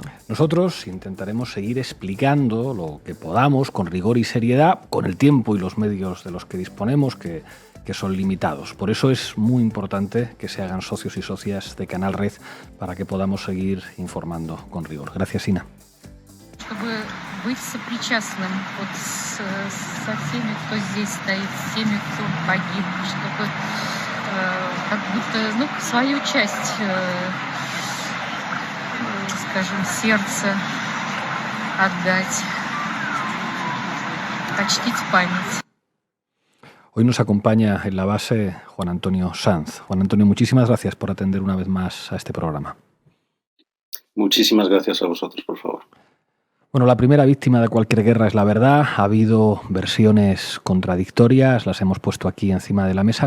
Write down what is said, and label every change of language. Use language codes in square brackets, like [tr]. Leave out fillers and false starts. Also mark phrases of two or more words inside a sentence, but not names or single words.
[es] Nosotros intentaremos seguir explicando lo que podamos con rigor y seriedad, con el tiempo y los medios de los que disponemos, que son limitados. Por eso es muy importante que se hagan socios y socias de Canal Red para que podamos seguir informando con rigor. Gracias, Ina. [ru] Чтобы быть сопричастным вот со всеми, кто здесь стоит, с теми, кто погиб, чтобы как будто свою часть, скажем, сердца отдать, почтить память. [es] Hoy nos acompaña en la base Juan Antonio Sanz. Juan Antonio, muchísimas gracias por atender una vez más a este programa. Muchísimas gracias a vosotros, por favor. Bueno, la primera víctima de cualquier guerra es la verdad. Ha habido versiones contradictorias, las hemos puesto aquí encima de la mesa.